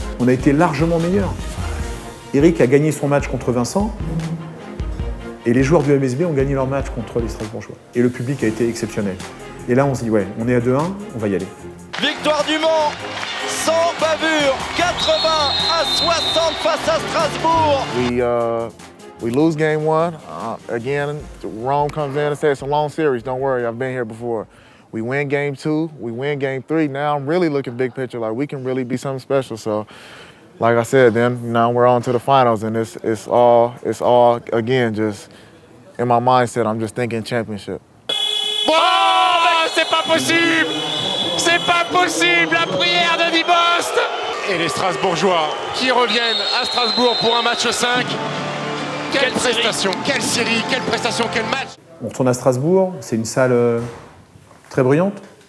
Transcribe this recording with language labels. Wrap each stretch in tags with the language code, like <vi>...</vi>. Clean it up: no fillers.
<fr>On a été largement meilleurs. Eric a gagné son match contre Vincent et les joueurs du MSB ont gagné leur match contre les Strasbourgeois. Et le public a été exceptionnel. Et là, on se dit, ouais, on est à 2-1, on va y aller. Victoire du Mans, sans bavure, 80-60 face à Strasbourg.</fr> <en>We lose game 1. Again, Rome comes in and says it's a long series. Don't worry, I've been here before. We win game 2. We win game 3. Now I'm really looking big picture, like we can really be something special. So, like I said, then now we're on to the finals, and it's all again just in my mindset. I'm just thinking championship.</en> <fr>Oh, c'est pas possible! C'est pas possible, la prière de Dibost! Et les Strasbourgeois qui reviennent à Strasbourg pour un match 5. Quelle prestation, quelle série, quelle prestation, quel match! On retourne à Strasbourg, c'est une salle très bruyante.</fr>